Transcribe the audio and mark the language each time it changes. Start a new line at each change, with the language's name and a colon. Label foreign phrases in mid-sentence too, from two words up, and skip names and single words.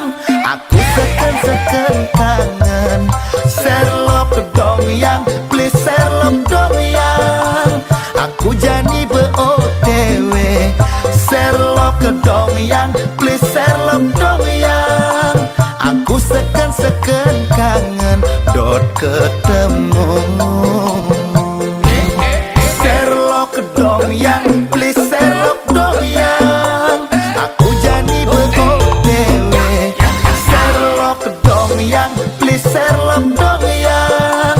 Balinese: Aku seken-seken kangen.
Indonesian: Sherlock dong yang, please Sherlock dong yang.
Balinese: Aku jadi be-OTW.
Indonesian: Sherlock dong yang, please Sherlock dong yang.
Balinese: Aku seken-seken kangen dot ketemu.
Indonesian: Sherlock dong yang, please Sherlock dong yang.
Balinese: Aku jadi be-OTW.
Indonesian: Sherlock dong yang, please Sherlock dong yang.